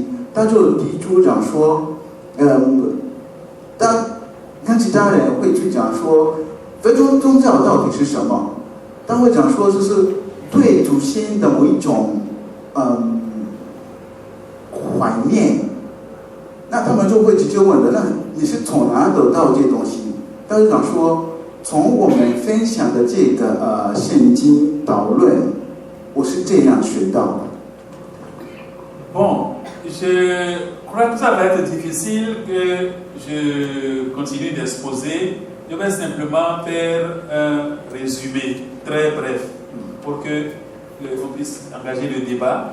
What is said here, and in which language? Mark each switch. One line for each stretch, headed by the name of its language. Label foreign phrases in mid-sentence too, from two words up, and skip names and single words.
Chinese: 他就提出讲说，当其他人会去讲说非洲宗教到底是什么，他会讲说就是对祖先的某一种怀念，那他们就会直接问的，那你是从哪得到这些东西？他就讲说，从我们分享的这个圣经导论，我是这样学到的。
French: Bon, je crois que ça va être difficile que je continue d'exposer. Je vais simplement faire un résumé très bref pour que on puisse engager le débat.